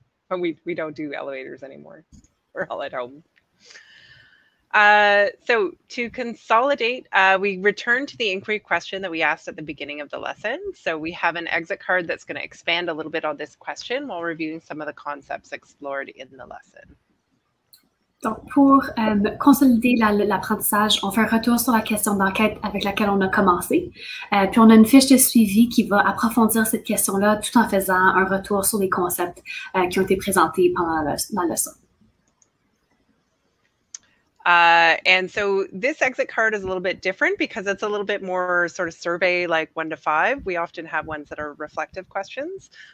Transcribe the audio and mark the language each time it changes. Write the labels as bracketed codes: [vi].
[en] But we don't do elevators anymore. We're all at home. So to consolidate, we return to the inquiry question that we asked at the beginning of the lesson. So we have an exit card that's going to expand a little bit on this question while reviewing some of the concepts explored in the lesson. [fr] Donc, pour consolider l'apprentissage, on fait un retour sur la question d'enquête avec laquelle on a commencé. Puis on a une fiche de suivi qui va approfondir cette question-là tout en faisant un retour sur les concepts qui ont été présentés pendant la leçon. [en] And so this exit card is a little bit different because it's a little bit more sort of survey, like 1 to 5. We often have ones that are reflective questions.